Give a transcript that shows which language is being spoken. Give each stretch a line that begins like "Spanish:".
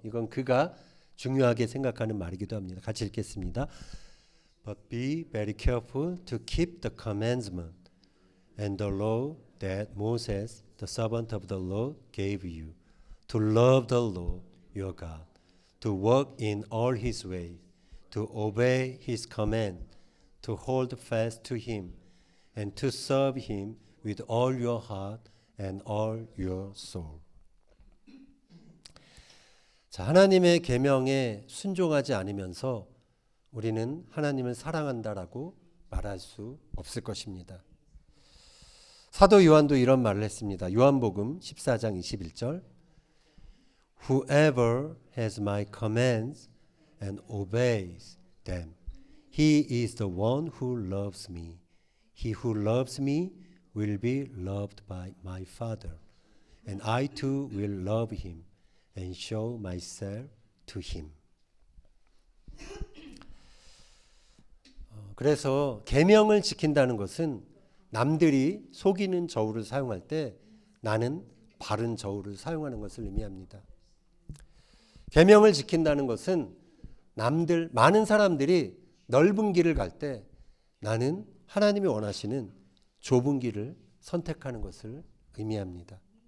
Korean: 이건 그가 중요하게 생각하는 말이기도 합니다. 같이 읽겠습니다.
English: But be very careful to keep the commandment and the law that Moses, the servant of the Lord, gave you, to love the Lord your God, to walk in all his ways, to obey his command, to hold fast to him, and to serve him with all your heart and all your soul.
Korean: 자, 하나님의 계명에 순종하지 않으면서 우리는 하나님을 사랑한다라고 말할 수 없을 것입니다. 사도 요한도 이런 말을 했습니다. 요한복음 14장 21절
English: Whoever has my commands and obeys them, he is the one who loves me. He who loves me will be loved by my Father, and I too will love him and show myself to him.
Korean: 그래서 계명을 지킨다는 것은 남들이 속이는 저울을 사용할 때 나는 바른 저울을 사용하는 것을 의미합니다. 계명을 지킨다는 것은 많은 사람들이 넓은 길을 갈 때 나는 하나님이 원하시는 좁은 길을 선택하는 것을 의미합니다.